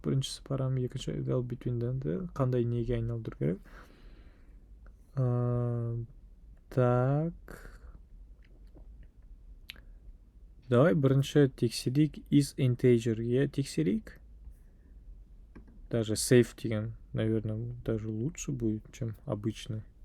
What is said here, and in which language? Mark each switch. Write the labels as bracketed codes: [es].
[kk] Біріншісі параметр, екінші eval between them. Қандай неге айналдыру керек? Так. Давай бірінші тексерейік. Is integer тексерейік. [ru] Даже safe деген, наверное, даже лучше будет, чем обычный.